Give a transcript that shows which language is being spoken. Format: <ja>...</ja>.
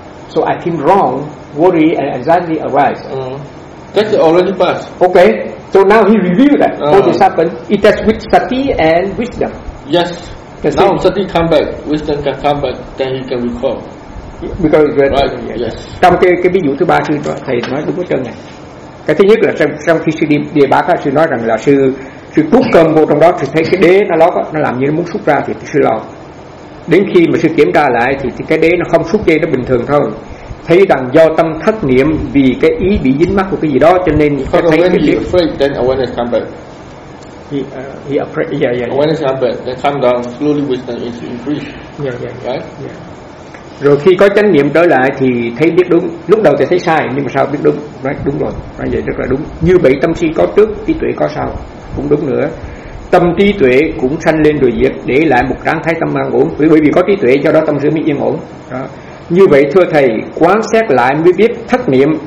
<en>So I think wrong, worry and anxiety arise. Mm-hmm. That's already passed. Okay. So now he reviewed that. What this happened. It has with sati and wisdom. Yes. That's now it. Sati come back, wisdom can come back, then he can recall. Because right. Yes.</en> <vi>Trong cái ví dụ thứ ba sư thầy nói đúng với chân này. Cái thứ nhất là trong khi sư đi đề bác sư nói rằng là sư cúc cơm vô trong đó thì thấy cái đế nó lót nó làm như nó muốn xuất ra thì sư lo. Đến khi mà sư kiểm tra lại thì cái đế nó không xuất dây, nó bình thường thôi. Thấy rằng do tâm thất niệm, vì cái ý bị dính mắc của cái gì đó, cho nên</vi> <en>because</en> <vi>thấy</vi> <en>when</en> <vi>cái</vi> <en>he afraid, then awareness come back. He afraid, yeah. Awareness come back, then come down, slowly wisdom is increased. Yeah.</en> <vi>Rồi khi có chánh niệm trở lại thì thấy biết đúng. Lúc đầu thì thấy sai, nhưng mà sau biết đúng. Nói đúng rồi, nói vậy rất là đúng. Như vậy tâm si có trước, trí tuệ có sau, cũng đúng nữa. Tâm trí tuệ cũng sanh lên rồi diệt, để lại một trạng thái tâm an ổn. Bởi vì có trí tuệ, do đó tâm sự mới yên ổn. Đó. Như vậy thưa thầy, quán xét lại mới biết thất niệm.</vi>